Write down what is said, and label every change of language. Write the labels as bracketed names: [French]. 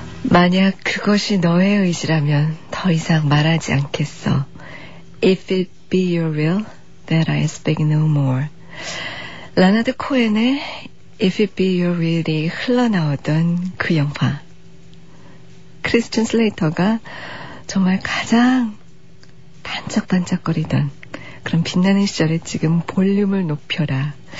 [Korean] manyak 그것이 너의 의지라면 더 이상 말하지 않겠어. [English] If it be your will, that I speak no more. [Korean] 라나드 코엔의 If it be your will이 흘러나오던 그 영화. 크리스틴 슬레이터가 정말 가장 반짝반짝거리던 그런 빛나는 시절에 지금 볼륨을 높여라.